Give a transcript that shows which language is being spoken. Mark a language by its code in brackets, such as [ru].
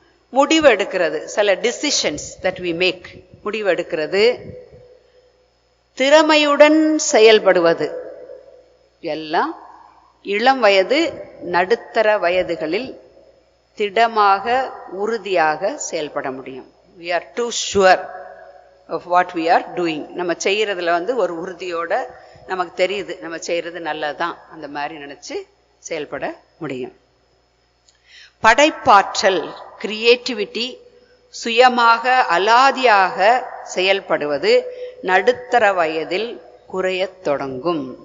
[ta] முடிவு எடுக்கிறது, சில [en] decisions that we make, [ta] முடிவு எடுக்கிறது, திறமையுடன் செயல்படுவது எல்லாம் இளம் வயது, நடுத்தர வயதுகளில் திடமாக, உறுதியாக செயல்பட முடியும். [en] we are too sure of what we are doing. [ta] நம்ம செய்யறதுல ஒரு உறுதியோட நமக்கு தெரியுது நம்ம செய்யறது நல்லதுதான், அந்த மாதிரி நினைச்சு செயல்பட முடியும். படைப்பாற்றல், கிரியேட்டிவிட்டி, சுயமாக அலாதியாக செயல்படுவது நடுத்தர வயதில் குறையத் தொடங்கும்.